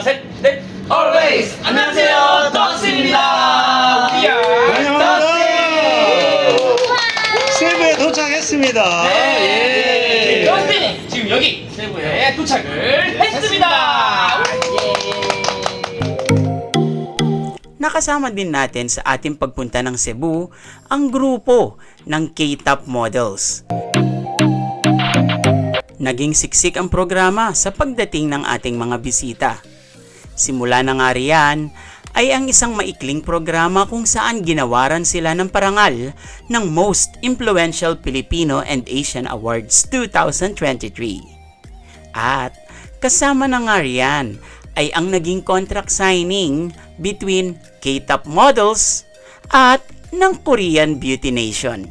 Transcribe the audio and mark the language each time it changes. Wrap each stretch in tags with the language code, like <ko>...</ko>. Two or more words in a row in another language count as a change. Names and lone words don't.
<ko>셋, 넷, always! 안녕하세요, 더스틴입니다. 더스틴! 세부에 도착했습니다. 네, 더스틴이 지금 여기 세부에 도착을 했습니다.</ko> <tl>Nakasama din natin sa ating pagpunta ng Cebu ang grupo ng K-top models. Naging siksik ang programa sa pagdating ng ating mga bisita. Simula na nga riyan ay ang isang maikling programa kung saan ginawaran sila ng parangal ng Most Influential Filipino and Asian Awards 2023. At kasama na nga riyan ay ang naging</tl> <en>contract signing between</en> <tl>K-top models at ng Korean Beauty Nation.</tl>